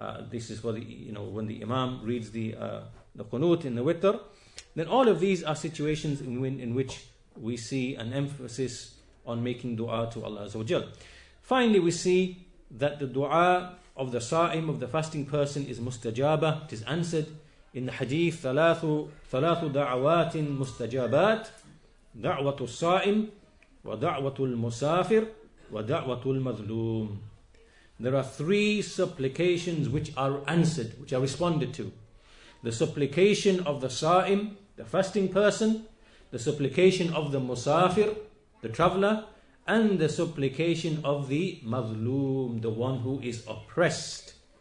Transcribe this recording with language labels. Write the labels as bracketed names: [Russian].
[English] This is for the, when the Imam reads the qunut in the witr. Then all of these are situations in which we see an emphasis on making dua to Allah Azza wa Jal. Finally, we see that the dua of the sa'im, of the fasting person, is mustajaba, it is answered. In the hadith, [Arabic] ثلاث دعوات مستجابات دعوة الصائم ودعوة المسافر ودعوة المظلوم. [English] There are 3 supplications which are answered, which are responded to. The supplication of the sa'im, the fasting person, the supplication of the musafir, the traveler, and the supplication of the mazloom, the one who is oppressed.